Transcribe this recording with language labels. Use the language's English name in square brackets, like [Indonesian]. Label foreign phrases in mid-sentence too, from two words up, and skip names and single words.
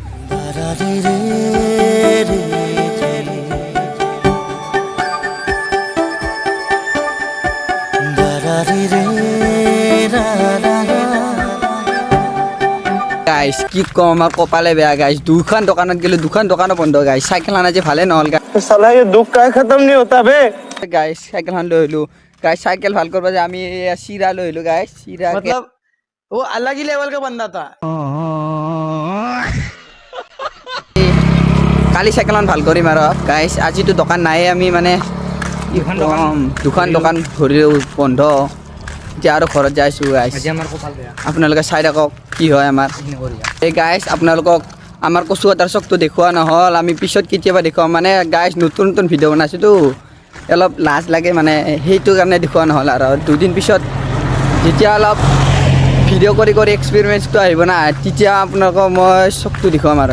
[Assamese] গাইছ কি কম আমাৰ কপালে বেয়া গাইছ দুখন দোকানত গ'লোঁ দুখন দোকানো বন্ধ গাইছ চাইকেলখন আজি ভালে নহ'ল [Hindi] साला ये दुख का खत्म नहीं होता बे [Assamese] গাইছ চাইকেলখন লৈ আহিলোঁ গাইছ চাইকেল ভাল কৰিব যে আমি চিৰা লৈ আহিলোঁ গাইছ চিৰা [Hindi] मतलब वो अलग ही लेवल का बंदा था [Assamese] কালি চাইকেলখন ভাল কৰিম আৰু গাইছ আজিতো দোকান নাইয়ে আমি মানে দুখন দোকান ধৰিলেও বন্ধ এতিয়া আৰু ঘৰত যাই আছোঁ গাইছ আপোনালোকে চাই থাকক কি হয় আমাৰ এই গাইছ আপোনালোকক আমাৰ কচুকটাৰ চকটো দেখুওৱা নহ'ল আমি পিছত কেতিয়াবা দেখুৱাম মানে গাইছ নতুন নতুন ভিডিঅ' বনাইছোঁতো অলপ লাজ লাগে মানে সেইটো কাৰণে দেখুওৱা নহ'ল আৰু দুদিন পিছত যেতিয়া অলপ ভিডিঅ' কৰি কৰি এক্সপেৰিমেণ্টটো আহিব না তেতিয়া আপোনালোকক মই চকটো দেখুৱাম আৰু